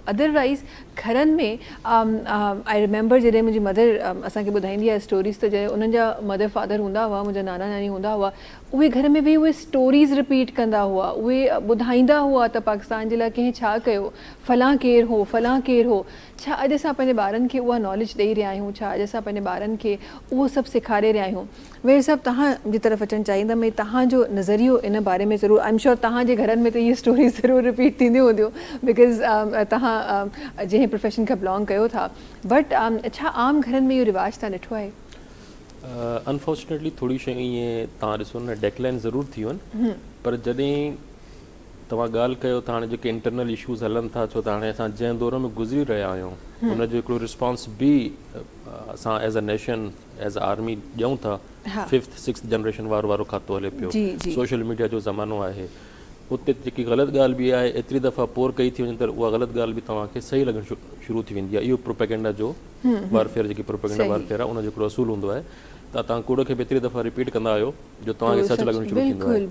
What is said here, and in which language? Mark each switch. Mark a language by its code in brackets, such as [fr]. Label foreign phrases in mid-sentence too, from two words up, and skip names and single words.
[sd] अदरवाइज़ घरनि में [en] I remember [sd] जॾहिं मुंहिंजी मदर असांखे ॿुधाईंदी आहे स्टोरीज़, त जॾहिं उन्हनि जा [en] mother father [sd] हूंदा हुआ, मुंहिंजा नाना नानी हूंदा हुआ, उहे घर में वेही उहे स्टोरीज़ रिपीट कंदा हुआ, उहे ॿुधाईंदा हुआ त पाकिस्तान जे लाइ कंहिं छा कयो, फलां केरु हो, फलां केरु हो. छा अॼु असां पंहिंजे ॿारनि खे उहा नॉलेज ॾेई रहिया आहियूं, छा अॼु असां पंहिंजे ॿारनि खे उहो सभु सेखारे रहिया आहियूं? वेर साहब तव्हांजी तरफ़ अचणु चाहींदमि, ऐं तव्हांजो नज़रियो इन बारे में ज़रूरु, [en] I am sure [sd] तव्हांजे घरनि में त इहे स्टोरी ज़रूरु रिपीट थींदियूं हूंदियूं बिकॉज़ तव्हां जंहिं प्रोफेशन खां बिलोंग कयो था, बट छा आम घरनि में इहो रिवाज तव्हां ॾिठो आहे? अनफॉर्चुनेटली थोरी शयूं ईअं तव्हां ॾिसो न डेक्लाइन ज़रूरु थियूं आहिनि, पर जॾहिं तव्हां ॻाल्हि कयो त हाणे जेके [en] internal issues [sd] हलनि था, छो त हाणे असां जंहिं दौर में गुज़री रहिया आहियूं हुनजो हिकिड़ो रिस्पॉन्स बि असां [en] as a nation as a army [sd] ॾियूं था। 5th 6th जनरेशन वारो खातो हले पियो, [en] social media [sd] जो ज़मानो आहे, उते जेकी ग़लति ॻाल्हि बि आहे एतिरी दफ़ा पोर कई थी वञे त उहा ग़लति ॻाल्हि बि तव्हांखे सही लॻणु शुरू थी वेंदी आहे। इहो प्रोपेगेंडा जो वारफेयर, जेकी [en] propaganda warfare [sd] आहे उनजो हिकिड़ो असूल हूंदो आहे त तव्हां कूड़ खे बि एतिरी दफ़ा रिपीट कंदा आहियो जो तव्हांखे सच लॻणु शुरू थींदो आहे।